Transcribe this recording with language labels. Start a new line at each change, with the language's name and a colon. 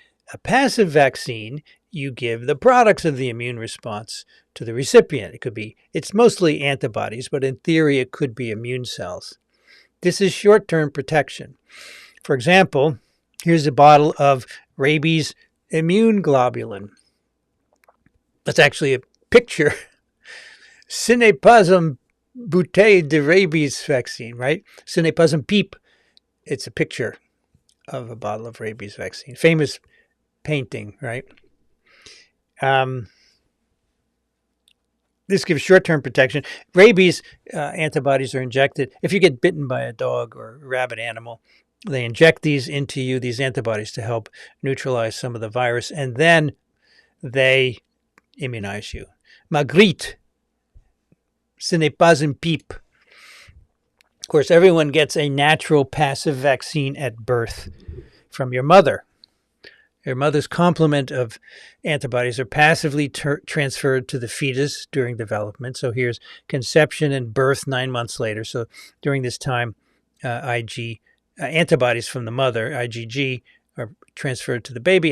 English: A passive vaccine, you give the products of the immune response to the recipient. It's mostly antibodies, but in theory, it could be immune cells. This is short-term protection. For example, here's a bottle of rabies immune globulin. That's actually a picture.
French: Ce n'est pas une bouteille de
English: rabies vaccine, right?
French: Ce n'est pas un pipe.
English: It's a picture of a bottle of rabies vaccine. Famous painting, right? This gives short-term protection. Rabies antibodies are injected. If you get bitten by a dog or a rabid animal, they inject these into you, these antibodies, to help neutralize some of the virus, and then they immunize you.
French: Magritte, ce n'est pas un pipe.
English: Of course, everyone gets a natural passive vaccine at birth from your mother. Your mother's complement of antibodies are passively transferred to the fetus during development. So here's conception and birth 9 months later. So during this time, antibodies from the mother, IgG, are transferred to the baby.